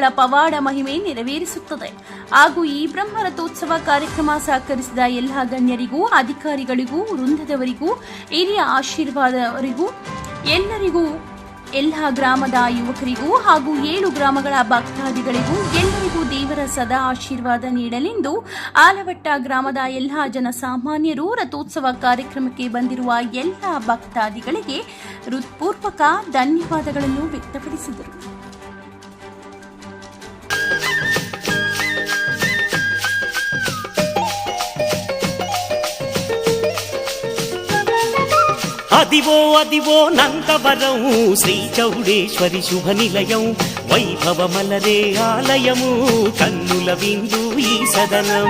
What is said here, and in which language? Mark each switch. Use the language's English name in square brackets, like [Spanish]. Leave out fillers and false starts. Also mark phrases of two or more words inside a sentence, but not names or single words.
[Kannada] ಪವಾಡ ಮಹಿಮೆ ನೆರವೇರಿಸುತ್ತದೆ ಹಾಗೂ ಈ ಬ್ರಹ್ಮರಥೋತ್ಸವ ಕಾರ್ಯಕ್ರಮ ಸಹಕರಿಸಿದ ಎಲ್ಲ ಗಣ್ಯರಿಗೂ ಅಧಿಕಾರಿಗಳಿಗೂ ವೃಂದದವರಿಗೂ ಹಿರಿಯ ಆಶೀರ್ವಾದವರಿಗೂ ಎಲ್ಲರಿಗೂ ಎಲ್ಲ ಗ್ರಾಮದ ಯುವಕರಿಗೂ ಹಾಗೂ 7 ಗ್ರಾಮಗಳ ಭಕ್ತಾದಿಗಳಿಗೂ ಎಲ್ಲರಿಗೂ ದೇವರ ಸದಾ ಆಶೀರ್ವಾದ ನೀಡಲೆಂದು ಆಲವಟ್ಟ ಗ್ರಾಮದ ಎಲ್ಲ ಜನಸಾಮಾನ್ಯರು ರಥೋತ್ಸವ ಕಾರ್ಯಕ್ರಮಕ್ಕೆ ಬಂದಿರುವ ಎಲ್ಲ ಭಕ್ತಾದಿಗಳಿಗೆ ಹೃತ್ಪೂರ್ವಕ ಧನ್ಯವಾದಗಳನ್ನು ವ್ಯಕ್ತಪಡಿಸಿದರು. [Telugu] అదివో అదివో నందవరం శ్రీ చౌడేశ్వరి శుభ నిలయం వైభవమలరే ఆలయము కన్నుల విందు ఈ సదనం.